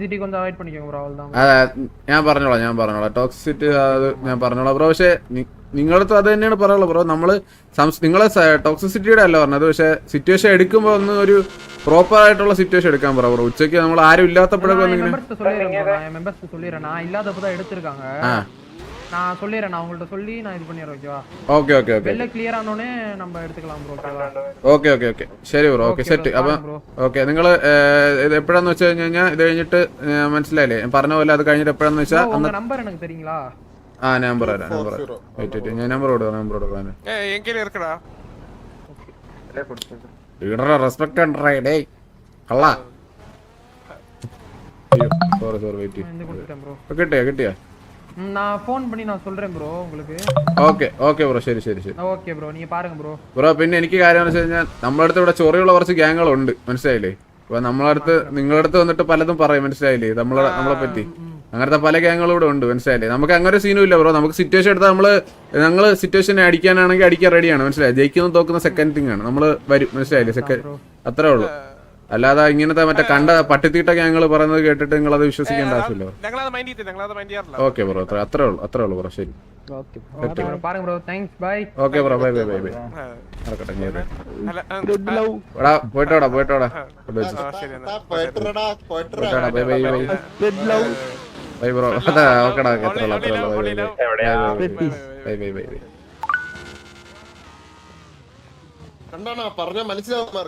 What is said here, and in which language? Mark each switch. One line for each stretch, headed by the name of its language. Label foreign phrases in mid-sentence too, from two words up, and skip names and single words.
Malayalam: ഞാൻ പറഞ്ഞോളാം ടോക്സിസിറ്റി അത് ഞാൻ പറഞ്ഞോളാം ബ്രോ. പക്ഷെ നിങ്ങളടുത്ത് അത് തന്നെയാണ് പറയുള്ളത് ബ്രോ. നിങ്ങളെ ടോക്സിസിറ്റിയുടെ അല്ല പറഞ്ഞത്. പക്ഷെ സിറ്റുവേഷൻ എടുക്കുമ്പോൾ ഒന്ന് ഒരു പ്രോപ്പർ ആയിട്ടുള്ള സിറ്റുവേഷൻ എടുക്കാൻ ബ്രോ. ഉച്ചയ്ക്ക് നമ്മൾ ആരും ഇല്ലാത്തപ്പോഴൊക്കെ
Tamil: நான் சொல்லிடுறேன், நான் உங்கள்ட்ட சொல்லி நான் இது பண்ணிடுறேன். ஓகேவா?
English: okay okay okay
Tamil: வெளில கிளியர் ஆனோடனே நம்ம எடுத்துக்கலாம் ப்ரோ. ஓகேவா?
Malayalam: ഓക്കെ ഓക്കെ ഓക്കെ ശരി ബ്രോ.
English: okay set.
Malayalam: അപ്പം ഓക്കെ നിങ്ങൾ ഇത് എപ്പോഴാന്ന് വെച്ച് കഴിഞ്ഞാൽ ഇത് കഴിഞ്ഞിട്ട് മനസ്സിലായില്ലേ ഞാൻ പറഞ്ഞ പോലെ അത് കഴിഞ്ഞിട്ട് എപ്പോഴാന്ന് വെച്ചാൽ
Tamil: உங்க நம்பர் எனக்கு தெரியுங்களா?
Malayalam: ആ നമ്പർ തരാം
English: number wait
Malayalam: ഞാൻ നമ്പർ കൊടുക്കാം.
Tamil: எங்கே இருக்கடா
Malayalam: ലീഡറെ റെസ്പെക്ട് ഉണ്ടേ ഡേ കള്ള.
English: sorry wait.
Tamil: இந்த கொடுத்துட்டேன் ப்ரோ.
Malayalam: കിട്ടിയാ
Tamil: நான் ஃபோன் பண்ணி நான் சொல்றேன் ப்ரோ உங்களுக்கு.
English: okay okay bro.
Malayalam: ശരി ശരി ശരി
Tamil: ஓகே ப்ரோ, நீங்க பாருங்க ப்ரோ.
Malayalam: ബ്രോ പിന്നെ എനിക്ക് കാര്യം എന്ന് വെച്ച് കഴിഞ്ഞാൽ നമ്മുടെ അടുത്ത് ഇവിടെ ചൊറിയുള്ള കുറച്ച് ഗ്യാങ്ങുകളുണ്ട് മനസ്സിലായില്ലേ. അപ്പൊ നമ്മളടുത്ത് നിങ്ങളുടെ അടുത്ത് വന്നിട്ട് പലതും പറയും മനസ്സിലായില്ലേ നമ്മളെ പറ്റി. അങ്ങനത്തെ പല ഗ്യാങ്ങുകളും ഇവിടെ ഉണ്ട് മനസ്സിലായില്ലേ. നമുക്ക് അങ്ങനെ സീനും ഇല്ല ബ്രോ. നമുക്ക് സിറ്റുവേഷൻ എടുത്താൽ ഞങ്ങള് സിറ്റുവേഷനെ അടിക്കാനാണെങ്കിൽ അടിക്കാൻ റെഡിയാണ് മനസ്സിലായി. ജയിക്കുന്ന തോക്കുന്ന
English: second thing
Malayalam: ആണ്. നമ്മള് വരും മനസ്സിലായില്ലേ. സെക്കൻഡ് അത്രേ ഉള്ളൂ. അല്ലാതെ ഇങ്ങനത്തെ മറ്റേ കണ്ട പട്ടിത്തീട്ട ഗ്യാങ്ങുകൾ പറയുന്നത് കേട്ടിട്ട് നിങ്ങൾ അത് വിശ്വസിക്കേണ്ട ആവശ്യമില്ല.
English: okay bro.
Malayalam: അത്രേ ഉള്ളൂ ബ്രോ. ശരി
Tamil: பாருங்க ப்ரோ.
English: thanks. bye. okay bro.
Malayalam: ബൈ നടക്കട്ടെ. എടാ പോയിട്ടോടാ ബൈ. ബ്രോ. അതാ ഓക്കെടാ. അത്രേ ഉള്ളൂ. ബൈ. കണ്ടാണോ പറഞ്ഞ മനസ്സിലാവും.